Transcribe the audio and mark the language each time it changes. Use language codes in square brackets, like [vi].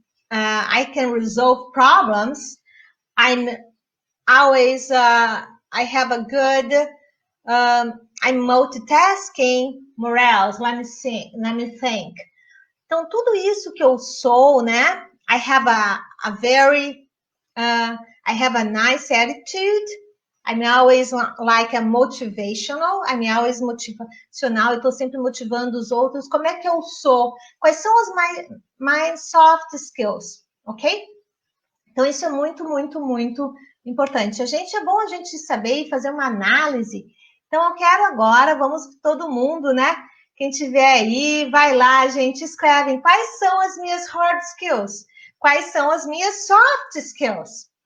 [en] I can resolve problems, I'm always I have a good I'm multitasking morals, let me think. [pt] Então, tudo isso que eu sou, né? [en] I have a very I have a nice attitude, I'm always like a motivational. I'm always motivacional. [pt] Eu estou sempre motivando os outros. Como é que eu sou? Quais são as my soft skills? Ok? Então, isso é muito, muito, muito importante. É bom a gente saber e fazer uma análise. Então, eu quero agora, vamos todo mundo, né? Quem tiver aí, vai lá, gente, escreve quais são as minhas hard skills, quais são as minhas soft skills.